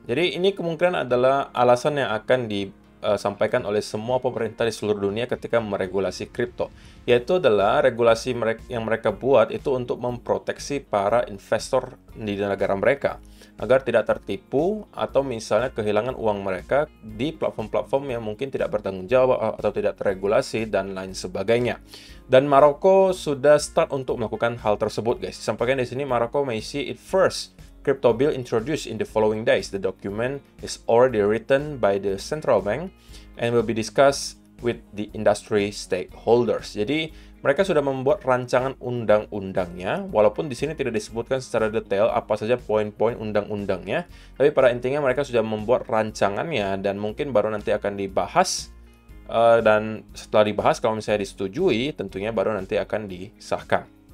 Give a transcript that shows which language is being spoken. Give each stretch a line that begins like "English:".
Indonesian: Jadi ini kemungkinan adalah alasan yang akan disampaikan oleh semua pemerintah di seluruh dunia ketika meregulasi kripto, yaitu adalah regulasi yang mereka buat itu untuk memproteksi para investor di negara mereka agar tidak tertipu atau misalnya kehilangan uang mereka di platform-platform yang mungkin tidak bertanggung jawab atau tidak terregulasi dan lain sebagainya. Dan Maroko sudah start untuk melakukan hal tersebut, guys. Disampaikan di sini
English: Maroko may see it first crypto bill introduced in the following days. The document is already written by the central bank and will be discussed with the industry stakeholders.
Indonesian: Jadi mereka sudah membuat rancangan undang-undangnya, walaupun di sini tidak disebutkan secara detail apa saja poin-poin undang-undangnya, tapi pada intinya mereka sudah membuat rancangannya dan mungkin baru nanti akan dibahas, dan setelah dibahas kalau misalnya disetujui, tentunya baru nanti akan disahkan.